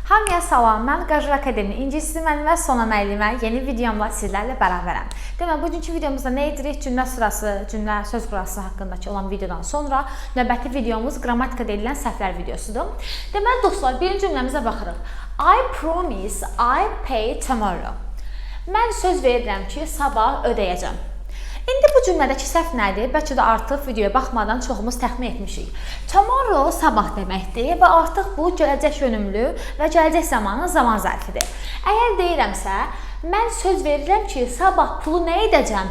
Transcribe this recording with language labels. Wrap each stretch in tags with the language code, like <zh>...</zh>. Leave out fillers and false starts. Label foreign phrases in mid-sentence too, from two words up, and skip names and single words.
<az>Hamıya salam, mən Qajur Akademi İngilis dili müəllimi Sona müəllimə yeni videomla sizlərlə bərabərəm. Deməli, bugünkü videomuzda nə edirik? Cümlə sırası, cümlə söz qurası haqqındakı olan videodan sonra növbəti videomuz qrammatikada edilən səhvlər videosudur. Deməli, dostlar, birinci cümləmizə baxırıq.</az> <en>I promise I pay tomorrow.</en> <az>Mən söz verirəm ki, sabah ödəyəcəm. İndi bu cümlədəki səhv nədir? Bəlkə də artıq videoya baxmadan çoxumuz təxmin etmişik. Tomorrow sabah deməkdir və artıq bu gələcək yönümlü və gələcək zamanın zaman zərfidir. Əgər deyirəmsə, mən söz verirəm ki, sabah pulu nə edəcəm?</az>